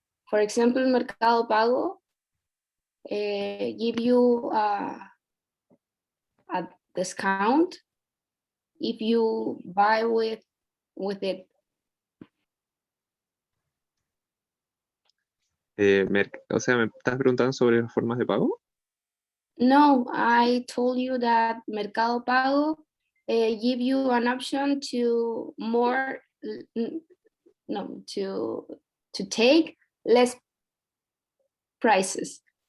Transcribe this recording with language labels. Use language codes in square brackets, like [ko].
[en] For example, Mercado Pago give you a discount if you buy with it. [es] O sea, ¿me estás preguntando sobre las formas de pago? [en] No, I told you that Mercado Pago give you an option to more no to take less prices.